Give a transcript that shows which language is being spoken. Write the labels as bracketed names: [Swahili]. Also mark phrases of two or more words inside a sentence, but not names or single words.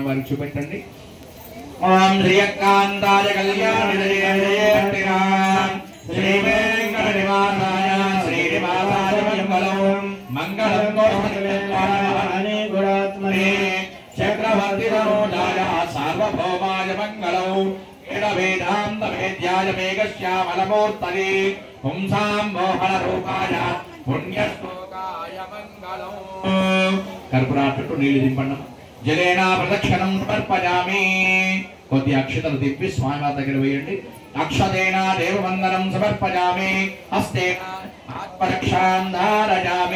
[Telugu] వారీ చూపెట్టండి [Sanskrit] ओम श्रीकांताय कल्याणनिधये श्री वेंकटनिवासाय श्रीनिवासाय मंगलम मंगलम गोष्ठिवाने गुणात्मने चक्रवर्ती तनोजाय सार्वभौमाय मंगलम वेदांत वेद्याय मेघश्यामलमूर्तये पुंसां मोहन रूपाय పుణ్యశ్లోకాయ మంగళం. [Telugu] కర్పూరాట్టు నీళ్లు దింపండి. [Sanskrit] జలేనా ప్రదక్షిణం సమర్పయామి. [Telugu] కొద్ది అక్షతలు తిప్పి స్వామివారి దగ్గర వేయండి. [Sanskrit] అక్షతేన దేవవందనం సమర్పయామి. హస్తేన ఆత్మరక్షాం ధారయామి.